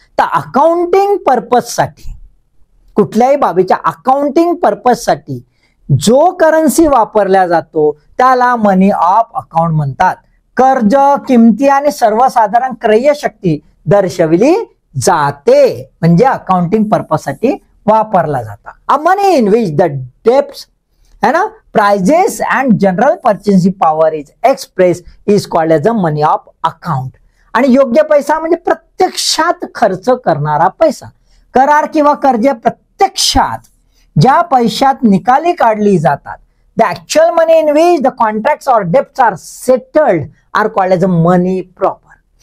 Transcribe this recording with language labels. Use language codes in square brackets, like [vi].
[mr] तर अकाउंटिंग पर्पजसाठी, कुठल्याही बाबीच्या अकाउंटिंग पर्पजसाठी जो करन्सी वापरला जातो त्याला मनी ऑफ अकाउंट म्हणतात. कर्ज, किमती आणि सर्वसाधारण क्रय शक्ती दर्शविली जाते म्हणजे अकाउंटिंग पर्पजसाठी वापरला जाता. [en] A money in which the debts, है ना, prices and general purchasing power is express is called as a money of account. [mr] आणि योग्य पैसा म्हणजे प्रत्यक्षात खर्च करणारा पैसा. करार किंवा कर्ज प्रत्यक्षात ज्या पैशात निकाली काढली जातात, [en] the actual money in which the contracts or debts are settled are called as a money proper.